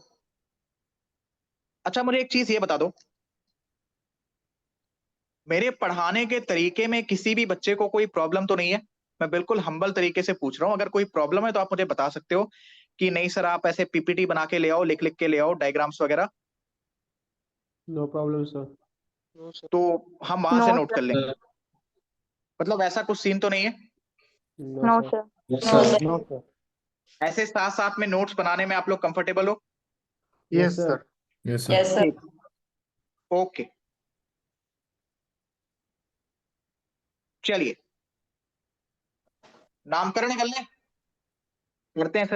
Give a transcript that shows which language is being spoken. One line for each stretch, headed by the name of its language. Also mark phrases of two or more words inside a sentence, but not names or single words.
Hindi: अच्छा मुझे एक चीज ये बता दो, मेरे पढ़ाने के तरीके में किसी भी बच्चे को कोई प्रॉब्लम तो नहीं है? मैं बिल्कुल हम्बल तरीके से पूछ रहा हूं, अगर कोई प्रॉब्लम है तो आप मुझे बता सकते हो कि नहीं सर आप ऐसे पीपीटी बना के ले आओ, लिख लिख के ले आओ डायग्राम्स वगैरह,
English: No problem, sir. No, sir.
Hindi: तो हम वहां से
English: No,
Hindi: नोट कर लेंगे।
English: Sir.
Hindi: मतलब ऐसा कुछ सीन तो नहीं है?
English: No, no, sir. sir. Yes, No, sir. No, sir.
Hindi: ऐसे साथ साथ में नोट्स बनाने में आप लोग कंफर्टेबल हो?
English: Yes, sir. sir. Yes, sir.
Hindi: ठीक, ओके, चलिए नामकरण कर लें, करते हैं सर।